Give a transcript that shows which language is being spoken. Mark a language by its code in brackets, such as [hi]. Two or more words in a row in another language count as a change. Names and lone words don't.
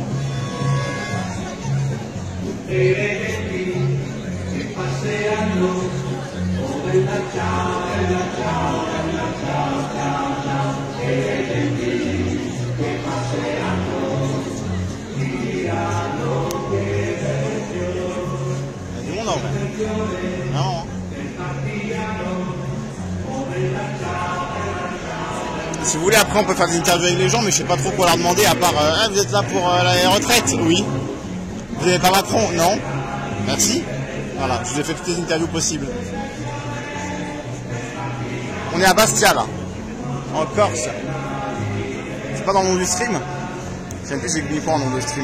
[it] Tutte le genti che passeranno, oh bella ciao, bella ciao, bella ciao, ciao, ciao, e le genti che passeranno diranno che [fr] non. Non. Si vous voulez, après on peut faire des interviews avec les gens, mais je sais pas trop quoi leur demander à part ah, vous êtes là pour la retraite? Oui. Vous n'avez pas Macron? Non. Merci. Voilà, je vous ai fait toutes les interviews possibles. On est à Bastia là, en Corse. C'est pas dans le nom du stream? Je sais plus, j'ai oublié quoi en nom du stream.